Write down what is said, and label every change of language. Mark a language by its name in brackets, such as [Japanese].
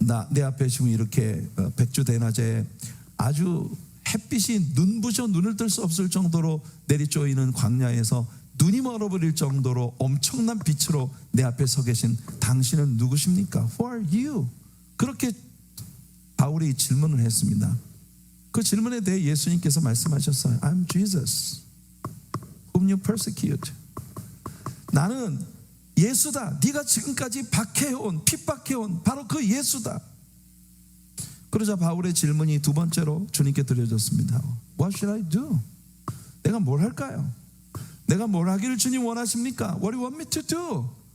[Korean] 내 앞에 지금 이렇게 백주대낮에 아주 햇빛이 눈부셔 눈을 뜰 수 없을 정도로 내리쪼이는 광야에서 눈이 멀어버릴 정도로 엄청난 빛으로 내 앞에 서 계신 당신은 누구십니까? [English] Who are you? [Korean] 그렇게 바울이 질문을 했습니다. 그 질문에 대해 예수님께서 말씀하셨어요. [English] I'm Jesus whom you persecute. [Korean] 나는 예수다. 네가 지금까지 박해온 핍박해온 바로 그 예수다. 그러자 바울의 질문이 두 번째로 주님께 드려졌습니다. [English] What should I do? [Korean] 내가 뭘 할까요? 내가 뭘 하기를 주님 원하십니까? [English] What do you want me to do?